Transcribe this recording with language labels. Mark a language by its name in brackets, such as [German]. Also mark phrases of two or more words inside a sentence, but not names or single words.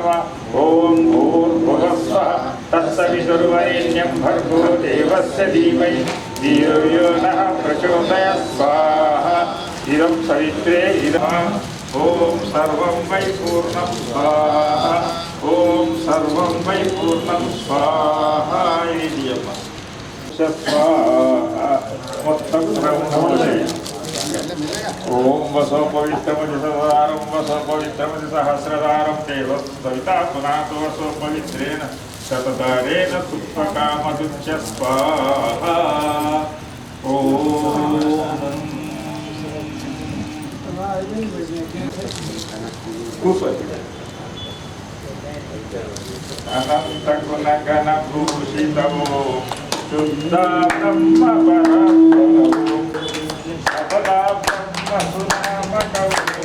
[Sanskrit] ॐ भूर्भुवस्वः तत्सवितुर्वरेण्यं भर्गो देवस्य धीमहि धियो यो नः प्रचोदयात् स्वाहा. इदं सवित्रे इदं ॐ सर्वं वै पूर्णं स्वाहा. ॐ सर्वं वै पूर्णं स्वाहा. इति स्वाहा మొత్తం బ్రహ్మోదయ ఓం వసో పవిత్రమది సదారం వసో పవిత్రమది సహస్రదారం దేవ సవితా పునాతో వసో పవిత్రేణ శతదారేణ సుత్వకామదుచ్య స్వాహా ఓం కూర్చోండి అనంత గుణగణ భూషితమో శుద్ధ బ్రహ్మ పరాత్పరమో సదా బ్రహ్మ సునామకమో